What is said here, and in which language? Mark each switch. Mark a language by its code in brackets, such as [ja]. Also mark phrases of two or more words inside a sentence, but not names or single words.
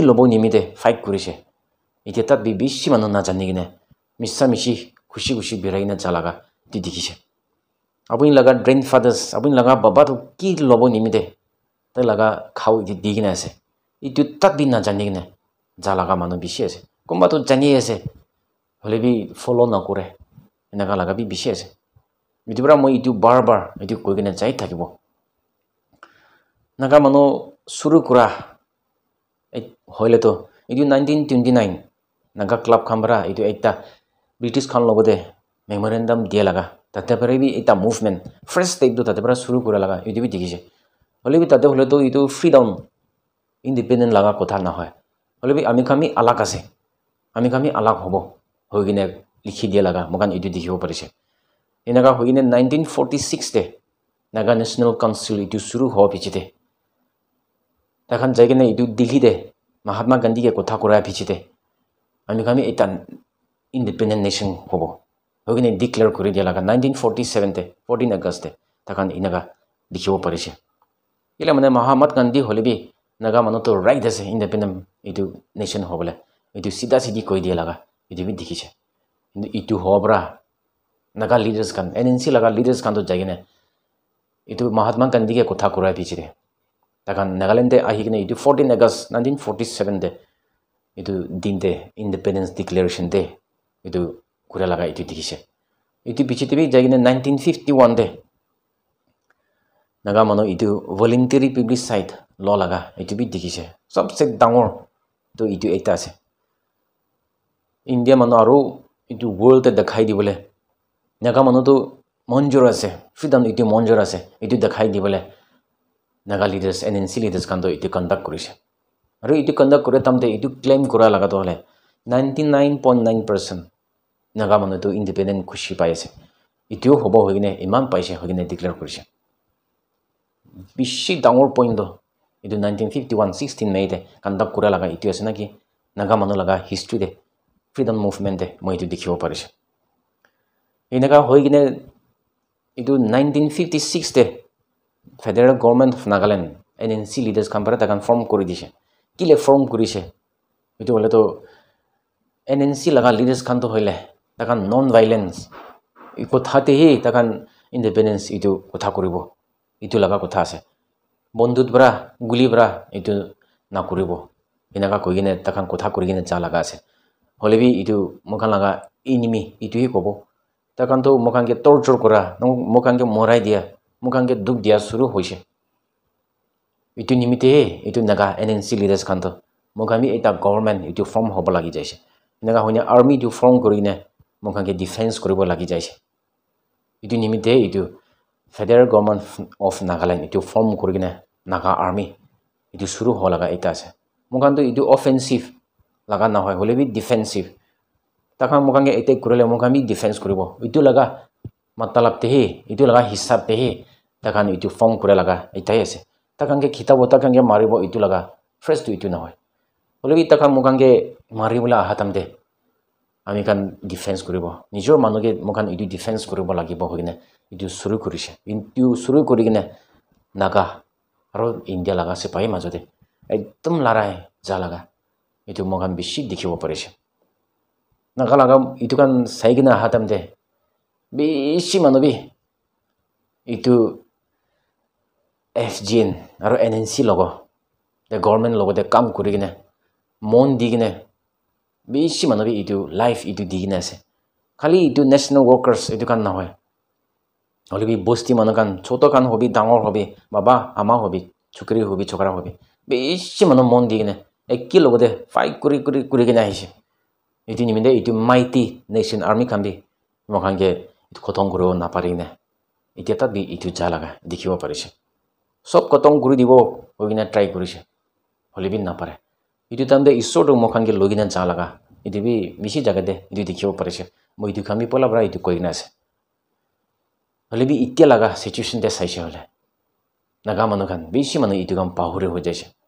[nag] lobo nimite fight korise iteta bi bishi manu na janigine missa mishi khushi biraina jalaga ti dikhise apuni laga grandfathers apuni laga baba to ki lobo nimite ta laga khau ti digina ase itu tat bi na janigine jalaga manu bishi ase komba to jani ase holebi follow na kore enaga laga bi bishi ase itibra moi itu barbar itu koigina jai thakibo naga manu suru kura hoile to itu 1929 naga club khambra itu ekta british khan lobode memorandum dia laga tate pare bi eta [en] movement first step [nag] to tate para suru kura laga itu bi dikise hole bi tate hole to itu freedom independent laga kotha na hoy hole bi ami khami alag hobo hoigine likhi dia laga mogan itu dikhibo parise enaga hoigine 1946 te naga [en] national council [nag] itu suru ho bichite takhan jaigene itu Delhi de Mahatma Gandhi ke kotha kora bichite ami khami eta [en] independent nation [nag] hobo hoigine declare kori dia laga 1947 te 14 August te takhan inaga dikhibo parise ila mane Mahatma Gandhi holebi naga manu to right ase independent itu nation hobole itu sida sidi koi dia laga itu bi dikhise itu hobra naga leaders kan NNC laga leaders kan to jagine itu Mahatma Gandhi ke kotha kora bichite takan Nagaland de ahigine itu 14 August 1947 de itu dinte [en] independence declaration [nag] de itu kura laga itu dikhise itu bichite bi jagine 1951 de naga manu itu [en] voluntary plebiscite law [nag] laga itu bi dikhise sabse dangor to itu ekta ase India manu aro itu world te dekhai dibole naga manu to monjor ase freedom itu monjor ase itu dekhai dibole naga leaders NNC leaders kan to itu conduct korise aro itu conduct kore tamte itu claim kora laga to hole 99.9% naga manu to independent khushi pai ase itu hobo hogine iman paise hogine declare korise bishi dangor point do itu 1951 16 May de conduct kora laga itu ase naki naga manu laga history de [en] freedom movement [nag] de moi itu dikhibo parise enaga hoigine itu 1956 te [en] federal government of Nagaland NNC leaders [nag] kan para takan form kori dise kile form korise itu hole to NNC laga leaders kan to hoile takan [en] non violence [nag] iko thate he takan independence itu kotha koribo itu laga kotha ase bondut bra guli bra itu na koribo inaka koigine takan kotha korigine cha laga ase holebi itu mokan laga enemy itu hi kobo takan to mokan ke torture kora mokan ke morai dia mokan ke duk dia suru hoise itu nimite itu naga NNC leaders kan to mokan mi eta government itu form hobo lagi jaise naga hoine army du form korine mokan ke defense koribo lagi jaise itu nimite itu [en] federal government of Nagaland [nag] itu form korine naga army itu suru holaga eta ase mokan to itu offensive laga na hoy holebi defensive takan mokan ke attack korile mokan mi defense koribo itu laga matlab te he itu laga hisab te he takan itu form kore laga etai ase takan ke khitabo takan ke maribo itu laga fresh to itu na hoy holebi takan mokan ke maribula hatam de ami kan defense koribo nijor manuke mokan itu defense koribo lagibo hoine itu suru korise itu suru korigine naga aro India laga sepai majode ekdom larai ja laga itu mokan bishi dikhibo parise naga laga itu kan saigina hatam de bishi manubi itu FGN aro NNC logo the government logo de kam korigine mon digine bishi manubi itu life itu digine ase khali itu [en] national workers [nag] itu kan na hoy holebi bosti manakan choto kan hobi dangor hobi baba ama hobi chukri hobi chokra hobi bishi manu mon digine ekki logo de fight kuri gina hise itu niminde itu [en] mighty nation army [nag] kan bi mokan ge itu khotong kuro na parine itu ta bi itu jalaga dikhibo parise sob khotong kuri dibo hogina try korise holebi na pare itu tamde isor mokan ge logina jalaga itu bi bishi jaga de itu dikhibo parise moi itu kami pola bra itu koina ase holebi itia laga situation te saise hole naga manukan bishi manu itu kam pahore ho jaise